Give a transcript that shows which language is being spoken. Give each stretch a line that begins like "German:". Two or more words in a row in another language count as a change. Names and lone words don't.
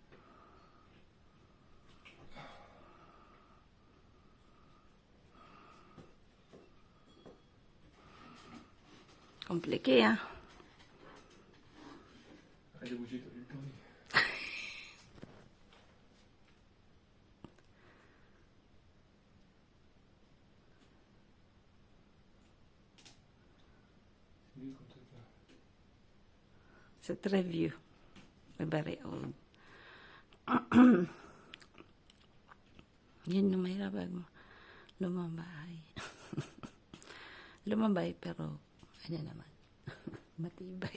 French: Compliqué, hein? Arrête de bouger, t'as vu le tourner. C'est mieux comme truc là.
Filipino: Sa review.
English: Very old.
Filipino: Yun yung mahirap lumabay. Lumabay pero ano naman matibay.